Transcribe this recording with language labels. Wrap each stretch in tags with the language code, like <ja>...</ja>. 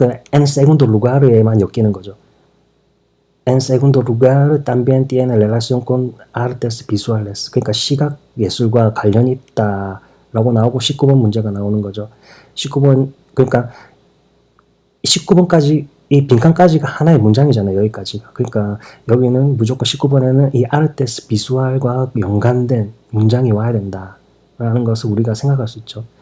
<ko>그러니까</ko> <es>en segundo lugar</es> <ko>에만 엮이는 거죠.</ko> <es>En segundo lugar también tiene relación con artes visuales.</es> <ko>그러니까 시각 예술과 관련이 있다라고 나오고 19번 문제가 나오는 거죠. 19번 그러니까 19번까지 이 빈칸까지가 하나의 문장이잖아요. 여기까지가. 그러니까 여기는 무조건 19번에는 이 아르테스 비주얼과 연관된 문장이 와야 된다라는 것을 우리가 생각할 수 있죠.</ko>